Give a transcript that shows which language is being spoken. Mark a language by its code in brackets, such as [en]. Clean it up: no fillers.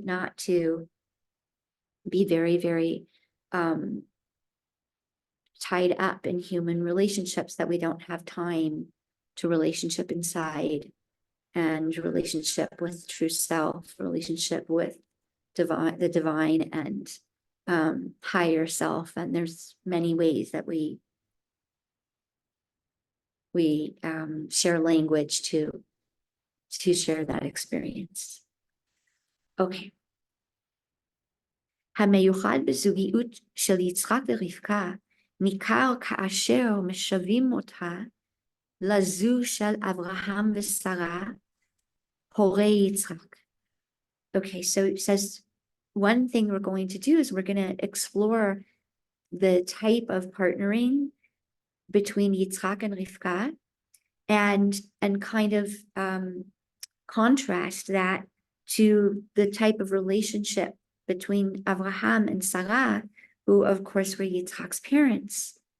[en] Not to be very, very tied up in human relationships that we don't have time to relationship inside and relationship with true self, relationship with the divine and higher self. And there's many ways that we share language to share that experience. Okay. [he] המיוחד בזוגיות של יצחק ורבקה ניכר כאשר משווים אותה לזו של אברהם ושרה, הורי יצחק. [en] Okay, so it says one thing we're going to do is we're going to explore the type of partnering between Yitzchak and Rivka and kind of contrast that to the type of relationship between Abraham and Sarah, who of course were Yitzchak's parents.